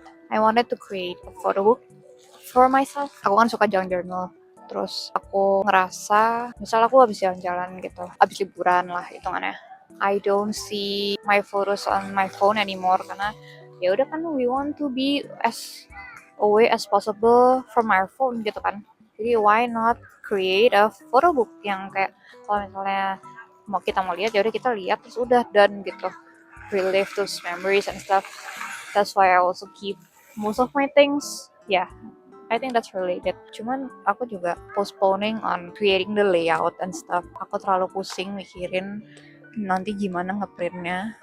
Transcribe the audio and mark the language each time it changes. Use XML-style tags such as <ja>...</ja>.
<en>I wanted to create a photo book for myself.</en> <id>Aku kan suka journal. Terus aku ngerasa, misal aku habis jalan-jalan gitu, habis liburan lah hitungannya.</id> <en>I don't see my photos on my phone anymore</en> <id>karena ya udah kan</id> <en>we want to be as away as possible from our phone</en> <id>gitu kan. Jadi</id> <en>why not create a photo book</en> <id>yang kayak kalau misalnya kita mau lihat ya udah kita lihat terus udah done gitu.</id> <en>relive those memories and stuff. That's why I also keep most of my things. Yeah, I think that's related.</en> <id>Cuman aku juga</id> <en>postponing on creating the layout and stuff.</en> <id>Aku terlalu pusing mikirin nanti gimana ngeprintnya.</id>